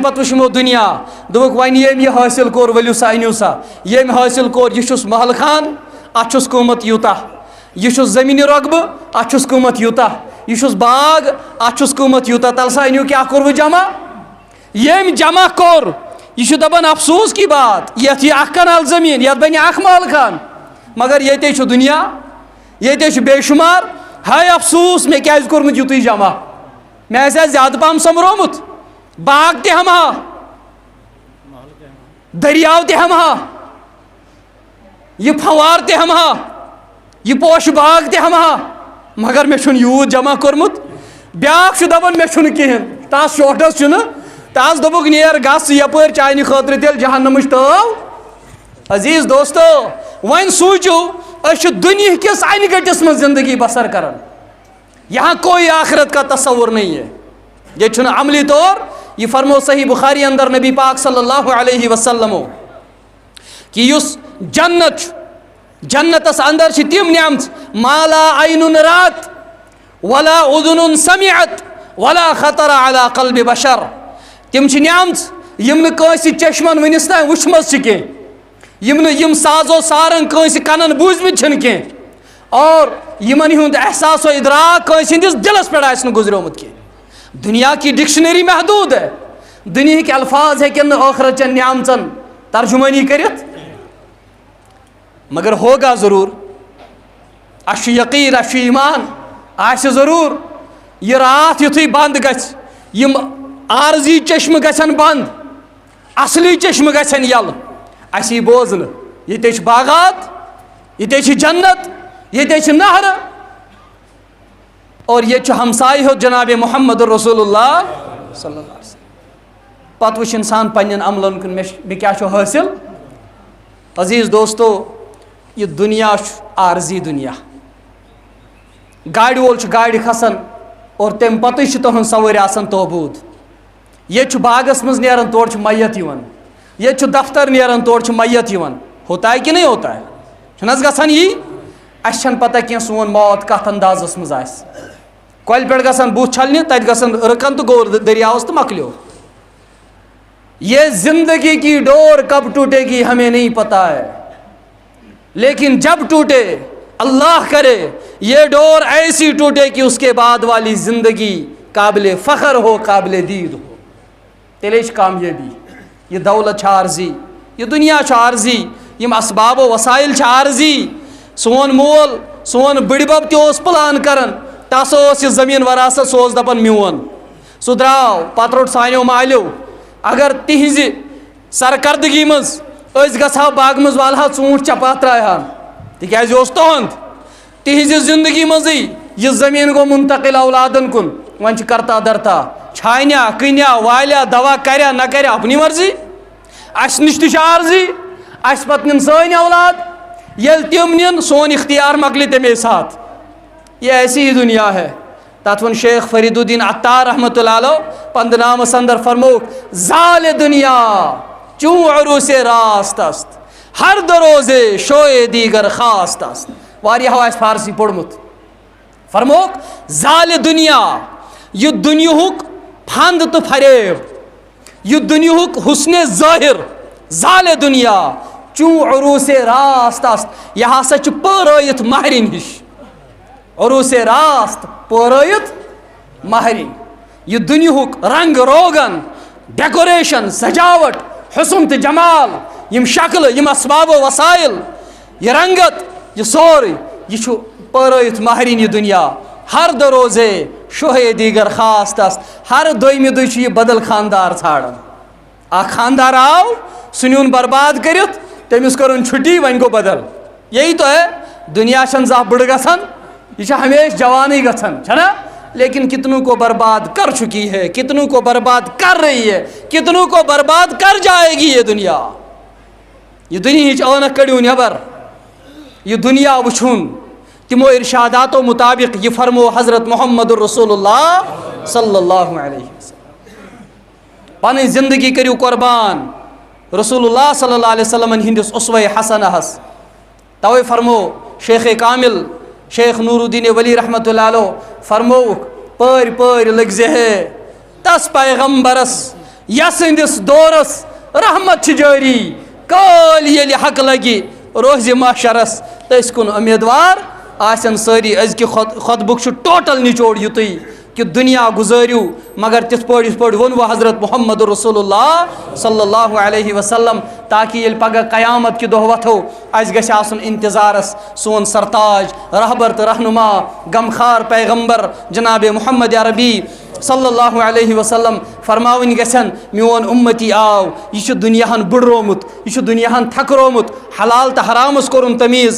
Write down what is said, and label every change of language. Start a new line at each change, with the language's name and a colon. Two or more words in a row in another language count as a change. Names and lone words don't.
Kashmiri: پَتہٕ وٕچھ یِمو دُنیا دوٚپُکھ وۄنۍ ییٚمۍ یہِ حٲصِل کوٚر ؤلِو سا أنِو سا ییٚمۍ حٲصِل کوٚر یہِ چھُس محل خان اَتھ چھُس قۭمَتھ یوٗتاہ یہِ چھُس زٔمیٖنہِ رۄقبہٕ اَتھ چھُس قۭمَتھ یوٗتاہ یہِ چھُس باغ اَتھ چھُس قۭمَتھ یوٗتاہ تَلہٕ سا أنِو کیٛاہ کوٚروٕ جمع ییٚمۍ جمع کوٚر یہِ چھُ دَپان
Urdu: افسوٗس کی بات
Kashmiri: یَتھ یہِ 1 کنال زٔمیٖن یَتھ بَنہِ 1 محل خان مگر ییٚتے چھُ دُنیا ییٚتے چھُ بے شُمار ہاے افسوٗس مےٚ کیٛازِ کوٚرمُت یُتُے جمع مےٚ آسہِ ہا زیادٕ پَہَم سۄمبرومُت باغ تہِ ہٮ۪مہٕ ہا دٔریاو تہِ ہٮ۪مہٕ ہا یہِ پھَوار تہِ ہٮ۪مہٕ ہا یہِ پوشہٕ باغ تہِ ہٮ۪مہٕ ہا مگر مےٚ چھُنہٕ یوٗت جمع کوٚرمُت بیٛاکھ چھُ دَپان مےٚ چھُنہٕ کِہیٖنۍ تَس شوٹھَس چھُنہٕ تَس دوٚپُکھ نیر گژھ یَپٲرۍ چانہِ خٲطرٕ تیٚلہِ جہنمٕچ ٹٲو عزیٖز دوستو وۄنۍ سوٗنٛچِو أسۍ چھِ دُنہِکِس اَنہِ گٔٹِس منٛز زندگی بسر کران
Urdu: یہاں کوئی آخرت کا تصور نہیں ہے
Kashmiri: یہ چھُنہٕ عملی طور یہ فرمو صحیح بخاری اندر نبی پاک
Arabic: صلی اللہ علیہ وسلمو
Kashmiri: کہ یُس جنت چھُ جنتس اندر چھِ تِم نعمژ
Arabic: ما لا عینٌ رات ولا اذن سمعت ولا خطر علی قلب بشر
Kashmiri: تِم چھِ نعمژ یِم نہٕ کٲنٛسہِ چشمن وٕنِس تام وٕچھمژ چھِ کینٛہہ یِم سازو سارنٛگ کٲنٛسہِ کَنن بوٗزمٕتۍ چھِنہٕ کینٛہہ اور یِمن ہُنٛد احساس و ادراک کٲنٛسہِ ہٕنٛدِس دِلس پٮ۪ٹھ آسہِ نہٕ گُزریومُت کینٛہہ
Urdu: دُنیا کی ڈکشنری محدوٗد ہے
Kashmiri: دُنہِکۍ الفاظ ہیٚکن نہٕ ٲخرت چٮ۪ن نعمژن ترجُمٲنی کٔرِتھ
Urdu: مگر ہوگا ضروٗر
Kashmiri: اَسہِ چھُ یقیٖن اَسہِ چھُ ایٖمان آسہِ ضروٗر یہِ راتھ یُتھُے بنٛد گژھِ یِم عارضی چشمہٕ گژھن بنٛد اصلی چشمہٕ گژھن یَلہٕ اَسہِ یی بوزنہٕ ییٚتے چھِ باغات ییٚتے چھِ جنت ییٚتے چھِ نہرٕ اور ییٚتہِ چھُ ہمسایہِ ہیوٚت جنابِ محمد رسول اللہ
Arabic: صلی اللہ علیہ وسلم
Kashmiri: پتہٕ وٕچھ اِنسان پننٮ۪ن عملن کُن مےٚ کیٛاہ چھُ حٲصِل عزیٖز دوستو یہِ دُنیا چھُ عارضی دُنیا گاڑِ وول چھُ گاڑِ کھسان اور تمہِ پتٕے چھِ تُہنٛز سوٲرۍ آسان توبوٗد ییٚتہِ چھُ باغس منٛز نیران تورٕ چھُ میت یِوان ییٚتہِ چھُ دفتر نیران تورٕ چھُ میت یِوان
Urdu: ہوتا ہے کہ نہیں ہوتا ہے
Kashmiri: چھُنہٕ حظ گژھان یی اَسہِ چھَنہٕ پتہ کینٛہہ سون موت کتھ اندازس منٛز آسہِ کۄلہِ پٮ۪ٹھ گژھان بُتھ چھلنہِ تتہِ گژھان رٕکن تہٕ گوٚو دٔریاوس تہٕ مۄکلیو
Urdu: یہ زندگی کی ڈور کب ٹوٹے گی ہمیں نہیں پتہ ہے لیکن جب ٹوٹے اللہ کرے یہ ڈور ایسی ٹوٹے کہ اس کے بعد والی زندگی قابل فخر ہو قابل دید ہو
Kashmiri: تیٚلے چھِ کامیٲبی یہ دولت چھِ عارضی یہ دُنیا چھُ عارضی یِم اسباب و وسائل چھِ عارضی سون مول سون بٕڈِبب تہِ اوس پٕلان کران تس اوس یہِ زٔمیٖن وراثت سُہ اوس دپان میون سُہ درٛاو پتہٕ روٚٹ سانیو مالیو اگر تِہنٛزِ سرکردگی منٛز أسۍ گژھہو باغہٕ منٛز والہو ژوٗنٛٹھۍ چپاتھ ترٛاوہن تِکیٛازِ یہِ اوس تُہُنٛد تِہنٛزِ زندگی منٛزٕے یہِ زٔمیٖن گوٚو مُنتقل اولادن کُن وۄنۍ چھِ کرتا درتا چھانیا کٕنیا والیا دوا کریا نہ کریا
Urdu: اپنی مرضی
Kashmiri: اَسہِ نِش تہِ چھِ عارضی اَسہِ پتہٕ نِن سٲنۍ اولاد ییٚلہِ تِم نِن سون اختیار مۄکلہِ تَمے ساتہٕ
Urdu: یہ ایسی ہی دنیا ہے
Kashmiri: تتھ ووٚن شیخ فرید الدین عطار
Arabic: رحمۃ اللہ علیہ
Kashmiri: پنٛدٕ نامس اندر فرمووُکھ
Persian: زالہِ دُنیا چوں عروٗسے راست است ہر دروزے شوئے دیگر
Kashmiri: خاص تس واریاہو آسہِ فارسی پوٚرمُت فرموک زالِ دنیا یہ دنیاہُک پھند تہٕ فریب یہ دنیاہُک حسنِ ظٲہِر
Persian: زالِ دنیا چون عروسِ راست است
Kashmiri: یہ ہسا چھُ پٲرٲیِتھ مہرِنۍ ہِش
Persian: عروسِ راست
Kashmiri: پٲرٲیِتھ مہرِنۍ یہ دنیاہُک رنگ روغن ڈیکوریشن سجاوٹ حسن تہٕ جمال یم شکلہٕ یم اسباب و وسائل یہ رنگت یہ سورُے یہ چھُ پٲرٲیِتھ مہرِنۍ یہ دنیا
Persian: ہر دروزے شوہے دیگر
Kashmiri: خاص تس ہر دویمہِ دۄہ چھُ یہِ بدل خاندار ژھانڈان اکھ خاندار آو سُہ نیوٗن برباد کٔرِتھ تٔمِس کٔرٕن چھُٹی وۄنۍ گوٚو بدل
Urdu: یہی تو ہے دنیا
Kashmiri: چھنہٕ زانٛہہ بٕڑ گژھان یہ چھِ ہمیشہ جوانٕے گژھان چھنا
Urdu: لیکن کتنوں کو برباد کر چکی ہے کتنوں کو برباد کر رہی ہے کتنوں کو برباد کر جائے گی یہ دنیا
Kashmiri: ہچ عنق کڑیو نبر یہ دنیا وچھن تمو ارشاداتو مطابق یہ فرمو حضرت محمد الرسول اللہ
Arabic: صلی اللہ علیہ وسلم
Kashmiri: پانی زندگی کریو قربان رسول اللہ
Arabic: صلی اللہ علیہ وسلم
Kashmiri: ہندس اسوہ حسنہ ہس توے فرمو شیخ کامل شیخ نور الدین ولی
Arabic: رحمۃ اللہ علیہ
Kashmiri: فرموک پٲرۍ پٲرۍ لٔگزِ ہے تس پیغمبرس یسندس دورس رحمت چھ جاری کال ییٚلہِ حق لگہِ روزِ محشرس تٔسۍ کُن امیدوار آسن سٲری أزکہِ خطبُک چھُ ٹوٹل نچوڑ یُتُے کہ دنیا گزٲرِو مگر تِتھ پٲٹھۍ یِتھ پٲٹھۍ ووٚنوٕ حضرت محمد رسول اللہ
Arabic: صلی اللہ علیہ وسلم
Kashmiri: تاکہ ییٚلہِ پگہہ قیامت کہ دۄہ وۄتھو اَسہِ گژھِ آسُن انتظارس سون سرتاج رہبر تہٕ رہنما غمخار پیغمبر جناب محمد عربی
Arabic: صلی اللہ علیہ وسلم
Kashmiri: فرماوٕنۍ گژھن میون اُمتی آو یہ چھُ دُنیاہن بٕڑرومُت یہ چھُ دُنیاہن تھکرومُت حلال تہٕ حرامس کوٚرُن تمیٖز